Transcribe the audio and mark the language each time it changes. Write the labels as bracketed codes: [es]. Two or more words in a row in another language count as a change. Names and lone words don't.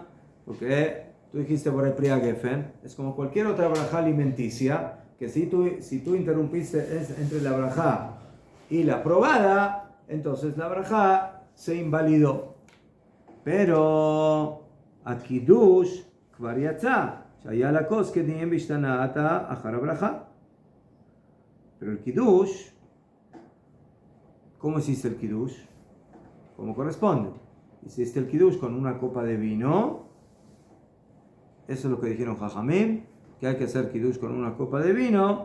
[es] Porque tú dijiste Borei Agefen. Es como cualquier otra braja alimenticia, que si tú interrumpiste entre la braja y la probada, entonces la braja se invalidó. Pero a Kiddush [he] כבר יצא, שהיה לכוס כדין בהשתנעת אחר הברכה. [es] Pero el Kiddush, ¿cómo hiciste el Kiddush? ¿Cómo corresponde? Hiciste el Kiddush con una copa de vino. Eso es lo que dijeron Jajamim, que hay que hacer Kiddush con una copa de vino.